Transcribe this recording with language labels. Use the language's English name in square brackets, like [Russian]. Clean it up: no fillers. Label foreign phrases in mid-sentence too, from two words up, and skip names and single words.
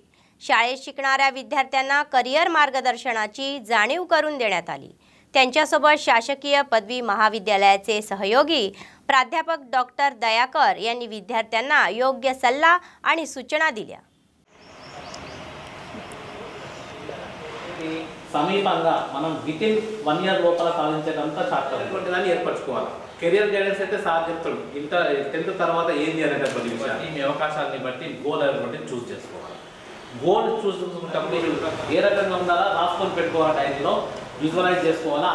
[Marathi] शाळेत शिकणाऱ्या विद्यार्थ्यांना करियर मार्गदर्शनाची जाणीव करून देण्यात आली। त्यांच्यासोबत शासकीय पदवी महाविद्यालयाचे सहयोगी प्राध्यापक डॉक्टर दयाकर यांनी विद्यार्थ्यांना योग्य सल्ला आणि सूचना दिल्या। [Telugu] సమీపంగా మనం [English] within 1 year [Telugu] లోపల సాధించేటంత [English] short term [Telugu] దాన్ని ఏర్పరచుకోవాలి. [English] career guidance [Telugu] అయితే సార్ చెప్తాడు, 10th తర్వాత ఏం చేయాలనేటువంటి విషయాన్ని మీ అవకాశాన్ని బట్టి గోల్ అనేటువంటి చూస్ చేసుకోవాలి. గోల్ చూసుకుంటప్పుడు ఏ రకంగా ఉండాలా రాసుకొని పెట్టుకోవాలి, డైరీలో విజువలైజ్ చేసుకోవాలా.